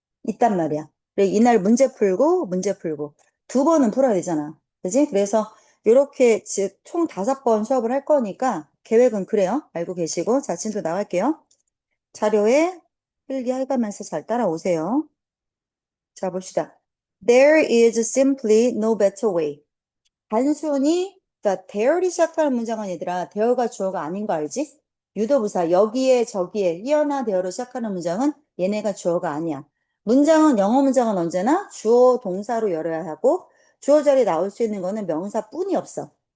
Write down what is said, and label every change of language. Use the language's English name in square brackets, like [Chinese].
[Korean] 있단 말이야. 그래, 이날 문제 풀고. 두 번은 풀어야 되잖아. 그지? 그래서 요렇게 총 5번 수업을 할 거니까 계획은 그래요. 알고 계시고. 자, 진도 나갈게요. 자료에 필기 해가면서 잘 따라오세요. 자, 봅시다. [English] There is simply no better way. [Korean] 단순히, 그러니까 there이 시작하는 문장은 얘들아, there가 주어가 아닌 거 알지? 유도부사, 여기에, 저기에, here나 there로 시작하는 문장은 얘네가 주어가 아니야. 영어 문장은 언제나 주어, 동사로 열어야 하고, 주어 자리에 나올 수 있는 거는 명사뿐이 없어.